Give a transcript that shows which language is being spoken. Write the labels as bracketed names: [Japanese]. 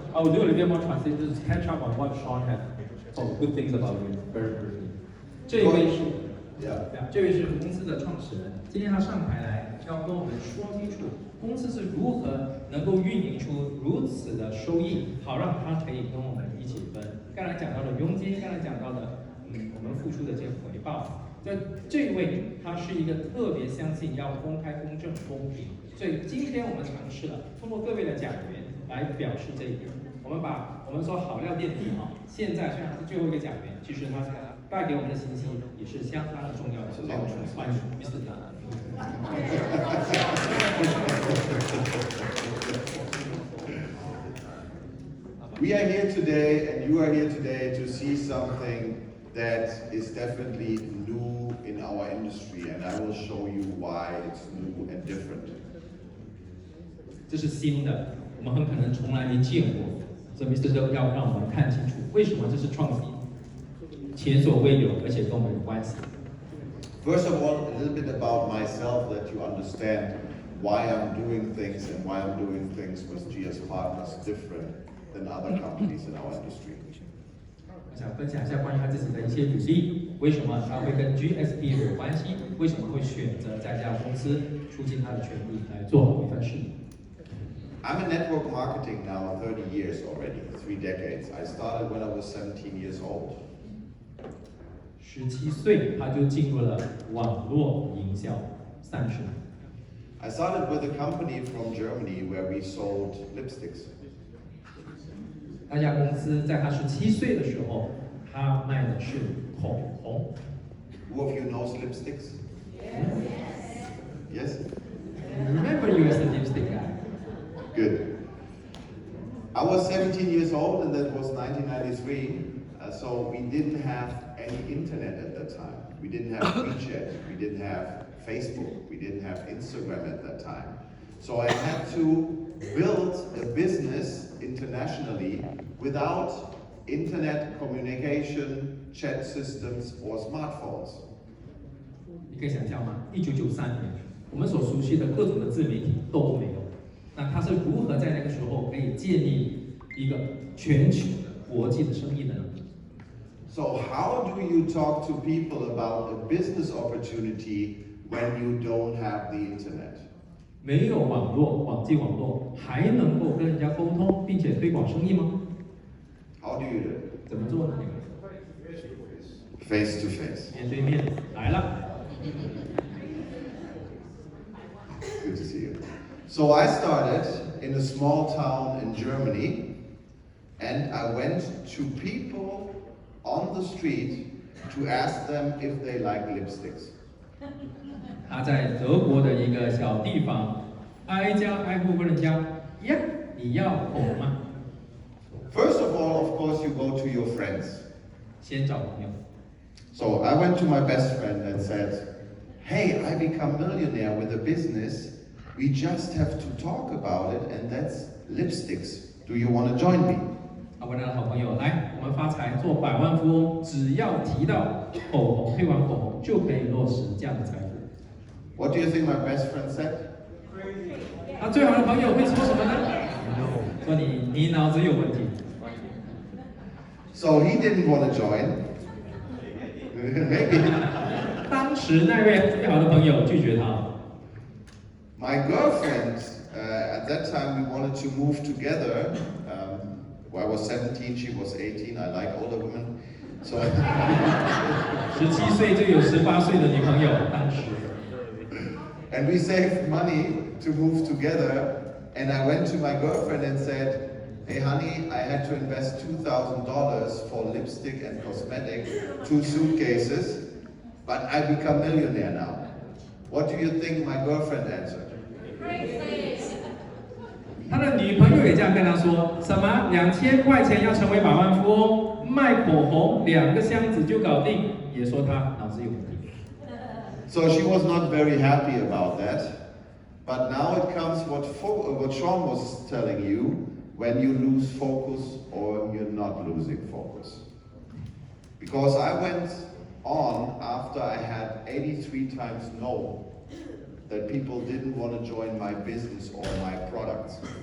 [English] I will do a little bit more translation to catch up on what Sean had good things about you very briefly. [Chinese] 这位是公司的创始人，今天他上台来要跟我们说清楚公司是如何能够运营出如此的收益，好让他可以跟我们一起分。刚才讲到的佣金，刚才讲到的我们付出的这些回报。这位他是一个特别相信要公开、公正、公平，所以今天我们尝试了通过各位的讲员来表示这一点。我们说好料垫底现在虽然是最后一个讲员，其实他带给我们的信息也是相当的重要的。欢迎 Mr. Zalman。 [English] We are here today, and you are here today to see something that is definitely new in our industry, and I will show you why it's new and different. [Chinese] 这是新的，我们很可能从来没见过，所以 Mr. Dirc 要让我们看清楚为什么这是创新，前所未有，而且跟我们有关系。 [English] First of all, a little bit about myself, that you understand why I'm doing things and why I'm doing things with GS Partners different than other companies in our industry. [Chinese] 我想分享一下关于他自己的一些履历，为什么他会跟 GSP 有关系，为什么会选择在这家公司出尽他的全力来做好一番事业。 [English] I'm in network marketing now 30 years already, 3 decades. I started when I was 17 years old. [Chinese] 17岁他就进入了网络营销30年。 [English] I started with a company from Germany where we sold lipsticks. [Chinese] 那家公司在他17岁的时候，他卖的是口红。 [English] Who of you knows lipsticks? Yes? Remember you as the lipstick guy. Good. I was 17 years old, and that was 1993. So we didn't have any internet at that time. We didn't have WeChat. We didn't have Facebook. We didn't have Instagram at that time. So I had to build a business internationally without internet communication, chat systems, or smartphones. [Chinese] 你可以想象吗？1993年，我们所熟悉的各种的自媒体都没有。那他是如何在那个时候可以建立一个全球的国际的生意呢？ [English] So how do you talk to people about a business opportunity when you don't have the internet? [Chinese] 没有网络，网际网络还能够跟人家沟通并且推广生意吗？ [English] How do you do it? [Chinese] 怎么做呢？ [English] Face to face. [Chinese] 面对面来了。 [English] Good to see you. So I started in a small town in Germany, and I went to people on the street to ask them if they like lipsticks. [Chinese] 他在德国的一个小地方，挨家挨户问人家，呀，你要口红吗？ [English] First of all, of course, you go to your friends. [Chinese] 先找朋友。 [English] So I went to my best friend and said, hey, I become millionaire with a business. We just have to talk about it, and that's lipsticks. Do you want to join me? [Chinese] 他问他的好朋友，来，我们发财做百万富翁，只要提到口红，推广口红就可以落实这样的财富。 [English] What do you think my best friend said? [Chinese] 他最好的朋友会说什么呢？说你脑子有问题。 [English] So he didn't want to join. Maybe. [Chinese] 当时那位最好的朋友拒绝他。 [English] My girlfriend, at that time, we wanted to move together. Well, I was 17, she was 18. I like older women. So [Chinese] 17岁就有18岁的女朋友，当时。 [English] And we saved money to move together. And I went to my girlfriend and said, hey honey, I had to invest $2,000 for lipstick and cosmetic, 2 suitcases, but I become millionaire now. What do you think my girlfriend answered? [Chinese] 他的女朋友也这样跟他说：什么2000块钱要成为百万富翁，卖口红2个箱子就搞定，也说他脑子有问题。 [English] So she was not very happy about that. But now it comes what Sean was telling you, when you lose focus or you're not losing focus. Because I went on after I had 83 times no, that people didn't want to join my business or my products.